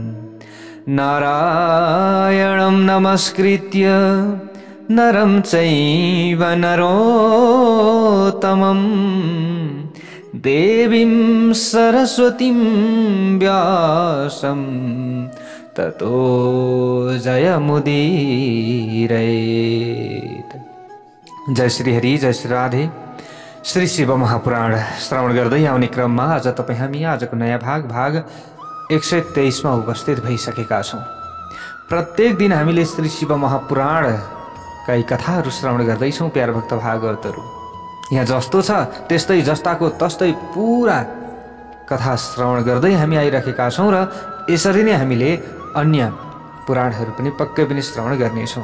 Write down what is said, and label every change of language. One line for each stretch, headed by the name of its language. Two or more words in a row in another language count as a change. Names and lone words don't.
Sanskrit: नारायणं नमस्कृत्य नरं चैव नरोत्तमं देवीं सरस्वतीं व्यासं ततो जयमुदीरयेत्।
Nepali: जय श्री हरि, जय श्री राधे। श्री शिव महापुराण श्रवण गर्दै आउने क्रममा आज हामी आजको नयाँ भाग 123 मा उपस्थित भइसकेका छौं। प्रत्येक दिन हामीले श्री शिव महापुराणका यी कथाहरू श्रवण गर्दैछौं प्यार भक्त भागवतहरू। यहाँ जस्तो छ त्यस्तै जस्ताको तस्तै पूरा कथा श्रवण गर्दै हामी आइरहेका छौं र यसरी नै हामीले अन्य पुराणहरू पनि पक्कै पनि श्रवण गर्नेछौं।